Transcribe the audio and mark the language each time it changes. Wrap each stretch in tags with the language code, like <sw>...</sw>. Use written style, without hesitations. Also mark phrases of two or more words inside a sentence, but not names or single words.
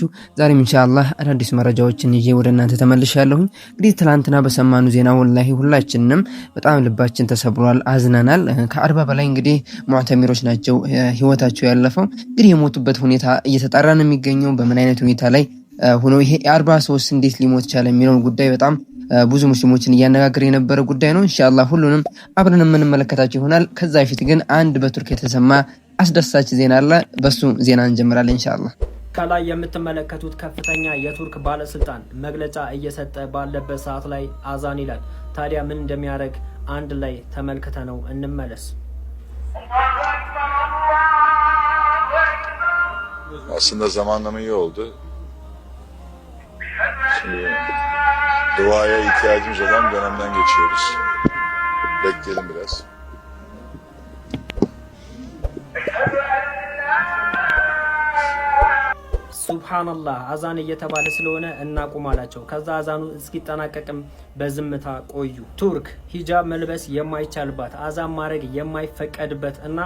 <am>ዛሬም ኢንሻአላህ አዳዲስ መረጃዎችን ይዤ ወደ እናንተ ተመልሻለሁ። እንግዲህ ትላንትና በሰማኑ ዜና ወላሂ ሁላችንም በጣም ልባችን ተሰብሯል፣ አዝናናል። ከ40 በላይ እንግዲህ ሙዕተሚሮች ናቸው ህይወታቸው ያለፈው። እንግዲህ የሞቱበት ሁኔታ እየተጣራ ነው የሚገኘው። በምን አይነት ሁኔታ ላይ ሆኖ ይሄ 40 ሰው እንዴት ሊሞት ቻለ የሚለውን ጉዳይ በጣም ብዙ ሙስሊሞችን እያነጋገረ የነበረ ጉዳይ ነው። ኢንሻአላህ ሁሉንም አብረን የምንመለከታቸው ይሆናል። ከዛ በፊት ግን አንድ በቱርክ የተሰማ አስደሳች ዜና አለ። በሱ ዜና እንጀምራለን ኢንሻአላህ። ከላይ የምትመለከቱት ከፍተኛ የቱርክ ባለስልጣን መግለጫ እየሰጠ ባለበት ሰዓት ላይ አዛን ይላል። ታዲያ ምን እንደሚያደርግ አንድ ላይ ተመልክተ ነው እንመለስ።</am> <tr>Aslında zamanlama iyi oldu. Şimdi duaya ihtiyacımız olan dönemden geçiyoruz. Bekleyelim biraz.</tr> <am>ሱብሃንአላህ አዛን እየተባለ ስለሆነ እናቁማላቸው። ከዛ አዛኑ እስኪጠናቀቅም በዝምታ ቆዩ። ቱርክ ሂጃብ መልበስ የማይቻልባት አዛን ማድረግ የማይፈቀድበት እና</am>